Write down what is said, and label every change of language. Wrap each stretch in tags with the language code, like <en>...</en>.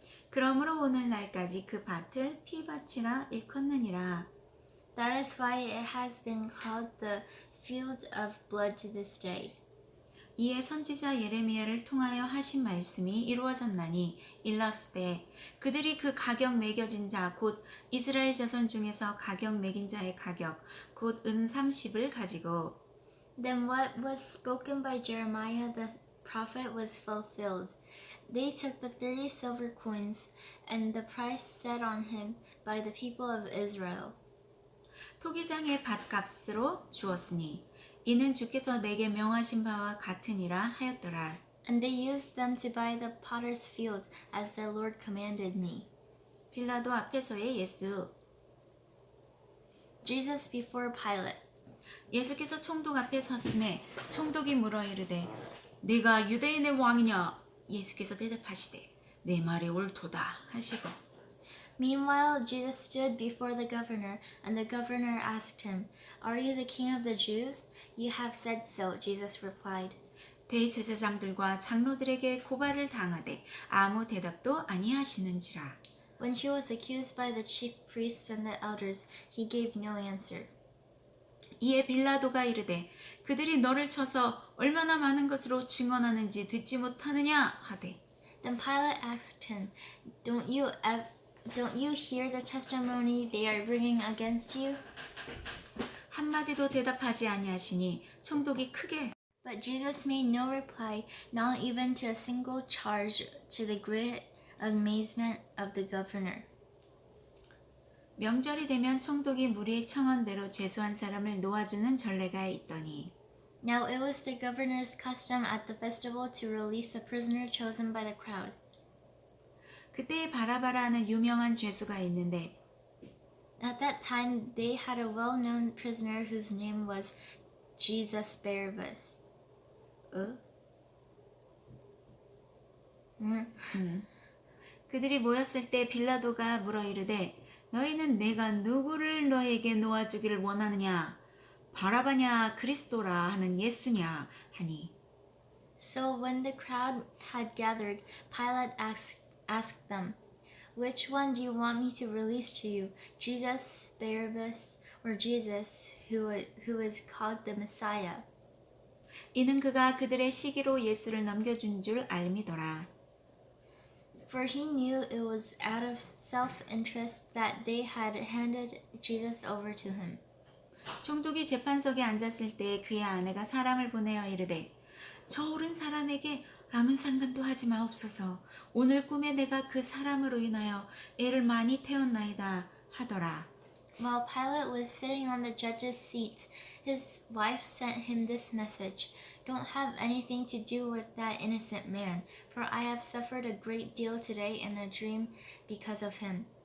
<ko>그러므로 오늘날까지 그 밭을 피밭이라 일컫느니라.</ko> <en>That is why it has been called the field of blood to this day.</en> <ko>이에 선지자 예레미야를 통하여 하신 말씀이 이루어졌나니 일렀으되 그들이 그 가격 매겨진 자 곧 이스라엘 자손 중에서 가격 매긴 자의 가격 곧 은 30을 가지고</ko> <en>Then what was spoken by Jeremiah the prophet was fulfilled. They took the 30 silver coins and the price set on him by the people of Israel.</en> <ko>토기장의 밭값으로 주었으니 이는 주께서 내게 명하신 바와 같으니라 하였더라.</ko> <en>And they used them to buy the potter's field as the Lord commanded me.</en> <ko>빌라도 앞에서의 예수.</ko> <en>Jesus before Pilate.</en> <ko>예수께서 총독 앞에 섰음에 총독이 물어 이르되 네가 유대인의 왕이냐? 예수께서 대답하시되 내 말이 옳도다 하시고</ko> <en>Meanwhile, Jesus stood before the governor, and the governor asked him, Are you the king of the Jews? You have said so, Jesus replied.</en> <ko>대제사장들과 장로들에게 고발을 당하되 아무 대답도 아니하시는지라.</ko> <en>When he was accused by the chief priests and the elders, he gave no answer.</en> <ko>이에 빌라도가 이르되 그들이 너를 쳐서 얼마나 많은 것으로 증언하는지 듣지 못하느냐 하되</ko> <en>Then Pilate asked him, Don't you hear the testimony they are bringing against you?</en> <ko>한마디도 대답하지 아니하시니 총독이 크게</ko> <en>But Jesus made no reply, not even to a single charge, to the great amazement of the governor.</en> <ko>명절이 되면 총독이 무리의 청원대로 제수한 사람을 놓아주는 전례가 있더니</ko> <en>Now it was the governor's custom at the festival to release a prisoner chosen by the crowd.</en> <ko>그때에 바라바라는 유명한 죄수가 있는데</ko> <en>At that time, they had a well-known prisoner whose name was Jesus Barabbas.</en> <ko>그들이 모였을 때 빌라도가 물어 이르되 너희는 내가 누구를 너에게 놓아주기를 원하느냐 바라바냐 그리스도라 하는 예수냐 하니</ko> <en>So when the crowd had gathered, Pilate asked them, Which one do you want me to release to you, Jesus, Barabbas, or Jesus, who is called the Messiah?</en> <ko>이는 그가 그들의 시기로 예수를 넘겨준 줄 알미더라.</ko> <en>For he knew it was out of self-interest that they had handed Jesus over to him.</en> <ko>총독이 재판석에 앉았을 때 그의 아내가 사람을 보내어 이르되 저 오른 사람에게 아무 상관도 하지 마옵소서. 오늘 꿈에 내가 그 사람으로 인하여 애를 많이 태웠나이다 하더라.</ko> <en>While Pilate was sitting on the judge's seat, his wife sent him this message: Don't have anything to do with that innocent man, for I have suffered a great deal today in a dream because of him.</en>